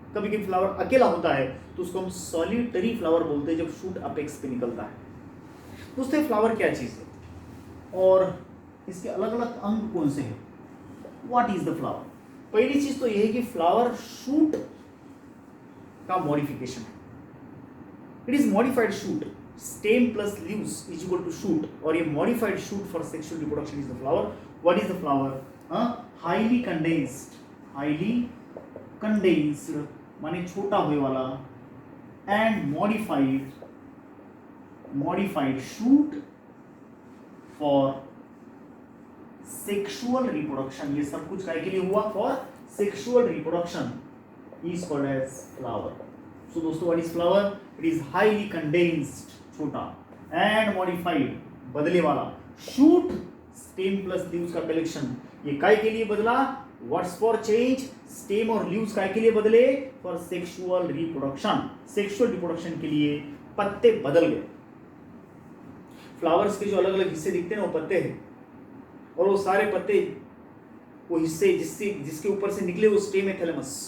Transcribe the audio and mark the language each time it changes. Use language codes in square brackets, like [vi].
[hi] कभी कभी फ्लावर अकेला होता है तो उसको हम सॉलिटरी फ्लावर बोलते हैं, जब शूट अपेक्स पे निकलता है। दोस्तों फ्लावर क्या चीज है और इसके अलग अलग अंग कौन से हैं? [en] What is the flower? [hi] पहली चीज तो यह है कि फ्लावर शूट का मॉडिफिकेशन है। [en] It is modified shoot. Stem plus leaves is equal to shoot. [hi] और ये [en] modified shoot for sexual reproduction is the flower. What is the flower? Highly condensed. Highly condensed [hi] माने छोटा हुए वाला [en] and modified shoot for sexual reproduction. [hi] ये सब कुछ काय के लिए हुआ? [en] For sexual reproduction is called as flower. So दोस्तों what is flower? It is highly condensed छोटा and modified [hi] बदले वाला [en] shoot stem plus leaves का collection. [hi] ये काय के लिए बदला? [en] What's for change? [hi] stem और leaves काय के लिए बदले? [en] For sexual reproduction। [hi] sexual reproduction के लिए पत्ते बदल गए। फ्लावर्स के जो अलग अलग हिस्से दिखते हैं वो पत्ते हैं, और वो सारे पत्ते वो हिस्से जिसके ऊपर से निकले वो स्टेम है, थैलेमस।